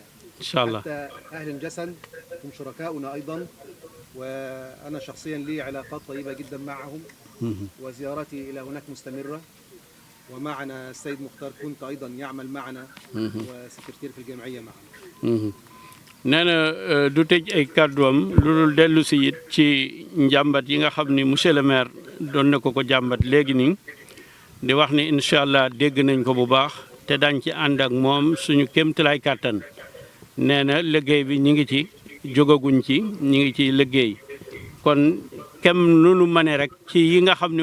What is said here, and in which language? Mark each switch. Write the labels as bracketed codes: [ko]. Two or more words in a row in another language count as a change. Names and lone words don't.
[ar] إن شاء الله حتى أهل الجسن هم شركاؤنا أيضا وأنا شخصيا لي علاقات طيبة جدا معهم وزيارتي إلى هناك مستمرة ومعنا السيد مختار كنت أيضا يعمل معنا وسكرتير في الجمعية معنا [wo] nee na du tëj ay kàdduwam lu dul dellu si it ci njàmbat yi nga xam ni [fr] monsieur le maire [wo] doon na ko jàmbat léegi nii di wax ni [ar] إن شاء الله [wo] dégg nañ ko bu baax te dañ ci ànd ak moom suñu kéemtalaay kàttan nee na liggéey bi ñi ngi ci jógaguñ ci ñi ngi ci liggéey kon kem lu nu mane rek ci yi nga xam ne